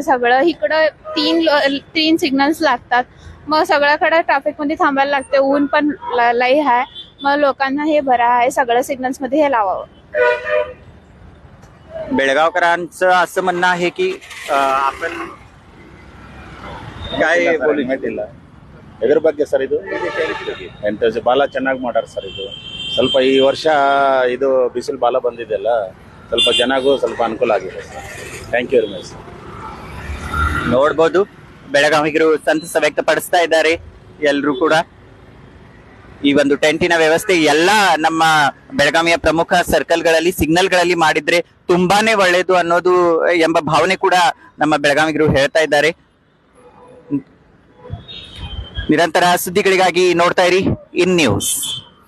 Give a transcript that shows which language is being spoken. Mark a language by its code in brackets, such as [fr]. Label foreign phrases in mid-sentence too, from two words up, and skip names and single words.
[mr] सगळं इकडं 3 सिग्नल्स लागतात. मग सगळ्याकडे ट्रॅफिक मध्ये थांबायला लागते. ऊन पण लई आहे. मग लोकांना हे बरं आहे, सगळ्या सिग्नल्स मध्ये हे लावावं. बेळगावकरांचं असं म्हणणं आहे की आपण काय बोलू [kn] ಇಲ್ಲ ಎದ್ರ ಬಗ್ಗೆ ಸರ್ ಇದು ಎಂತ ಬಾಲ ಚೆನ್ನಾಗಿ ಮಾಡ್ಯಾರ ಸರ್ ಇದು ಸ್ವಲ್ಪ ಈ ವರ್ಷ ಇದು ಬಿಸಿಲು ಬಾಲ ಬಂದಿದೆಯಲ್ಲ ಸ್ವಲ್ಪ ಜನಗೂ ಸ್ವಲ್ಪ ಅನುಕೂಲ ಆಗಿದೆ ಸರ್ [en] thank you very much [kn] ನೋಡ್ಬೋದು ಬೆಳಗಾವಿಗರು ಸಂತಸ ವ್ಯಕ್ತಪಡಿಸ್ತಾ ಇದ್ದಾರೆ ಎಲ್ರು ಕೂಡ ಈ ಒಂದು ಟೆಂಟಿನ ವ್ಯವಸ್ಥೆ ಎಲ್ಲ ನಮ್ಮ ಬೆಳಗಾವಿಯ ಪ್ರಮುಖ ಸರ್ಕಲ್ಗಳಲ್ಲಿ ಸಿಗ್ನಲ್ಗಳಲ್ಲಿ ಮಾಡಿದ್ರೆ ತುಂಬಾನೇ ಒಳ್ಳೇದು ಅನ್ನೋದು ಎಂಬ ಭಾವನೆ ಕೂಡ ನಮ್ಮ ಬೆಳಗಾವಿಗರು ಹೇಳ್ತಾ ಇದ್ದಾರೆ ನಿರಂತರ ಸುದ್ದಿಗಳಿಗಾಗಿ ನೋಡ್ತಾ ಇರಿ ಇನ್ ನ್ಯೂಸ್.